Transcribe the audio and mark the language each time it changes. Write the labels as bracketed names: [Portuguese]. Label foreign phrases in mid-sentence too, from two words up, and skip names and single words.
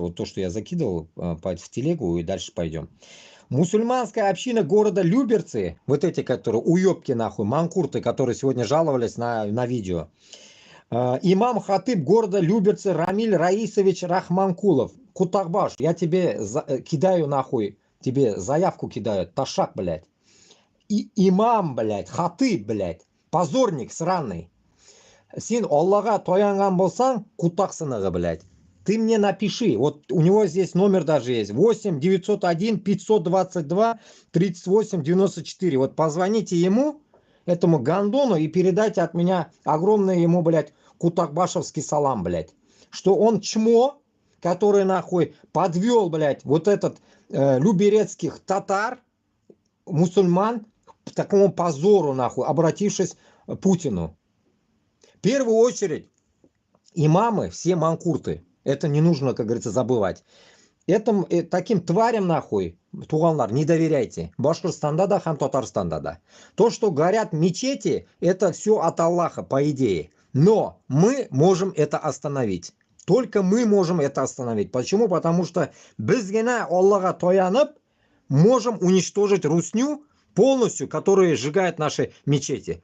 [Russian] Вот то, что я закидывал в телегу, и дальше пойдем. Мусульманская община города Люберцы, вот эти, которые уебки нахуй, манкурты, которые сегодня жаловались на видео. Имам хатыб города Люберцы Рамиль Раисович Рахманкулов. Кутахбаш, я тебе кидаю нахуй, тебе заявку кидаю, ташак, блядь. И имам, блядь, хатыб, блядь, позорник сраный. [Tatar] Сен Аллаха тоянган болсаң, кутаксыныгы, [Russian] блядь. Ты мне напиши, вот у него здесь номер даже есть, 8 901 522 38 94. Вот позвоните ему, этому гандону, и передайте от меня огромный ему, блядь, кутакбашевский салам, блядь. Что он чмо, который нахуй подвел, блядь, вот этот люберецких татар, мусульман, к такому позору, нахуй, обратившись к Путину. В первую очередь, имамы, все манкурты. Это не нужно, как говорится, забывать. Таким тварям, нахуй, туганлар, не доверяйте. [Tatar] Башкортостанда да, хам Татарстанда да. [Russian] То, что горят мечети, это все от Аллаха, по идее. Но мы можем это остановить. Только мы можем это остановить. Почему? Потому что [Tatar] без гена Аллаха тоянып [Russian] можем уничтожить русню полностью, которые сжигают наши мечети.